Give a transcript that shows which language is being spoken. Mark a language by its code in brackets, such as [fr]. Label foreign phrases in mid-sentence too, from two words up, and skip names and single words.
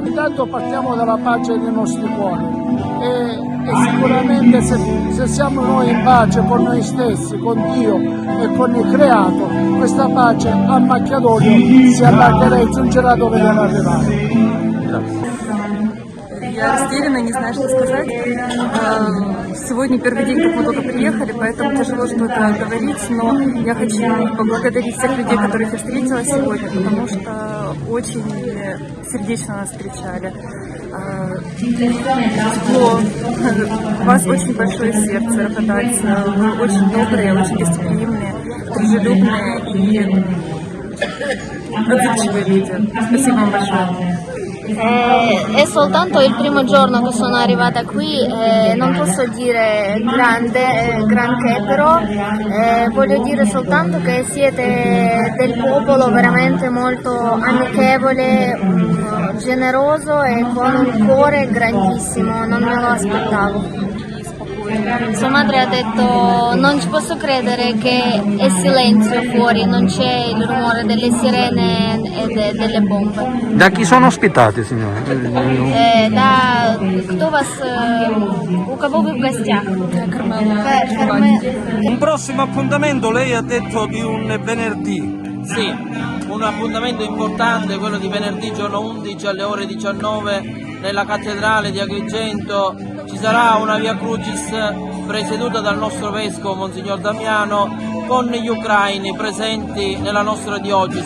[it] Intanto partiamo dalla pace dei nostri cuori e sicuramente se siamo noi in pace con noi stessi, con Dio e con il Creato, questa pace a macchia d'olio si allargherà e giungerà dove deve arrivare. Grazie. [ru] Я растеряна, не знаю, что сказать. Сегодня первый день, как мы только приехали, поэтому тяжело что-то говорить, но я хочу поблагодарить всех людей, которых я встретила сегодня, потому что очень сердечно нас встречали. Тепло. У вас очень большое сердце, работать. Вы очень добрые, очень гостеприимные, дружелюбные и отзывчивые люди. Спасибо вам большое. [it] È soltanto il primo giorno che sono arrivata qui, non posso dire granché, però voglio dire soltanto che siete del popolo veramente molto amichevole, generoso e con un cuore grandissimo, non me lo aspettavo. Sua madre ha detto: non ci posso credere che è silenzio fuori, non c'è il rumore delle sirene e delle bombe. Da chi sono ospitati, signore? [ru] Кто вас, у кого вы в гостях? [it] Un prossimo appuntamento, lei ha detto di un venerdì. Sì, un appuntamento importante, quello di venerdì giorno 11 alle ore 19 nella cattedrale di Agrigento. Ci sarà una Via Crucis presieduta dal nostro vescovo Monsignor Damiano, con gli ucraini presenti nella nostra diocesi.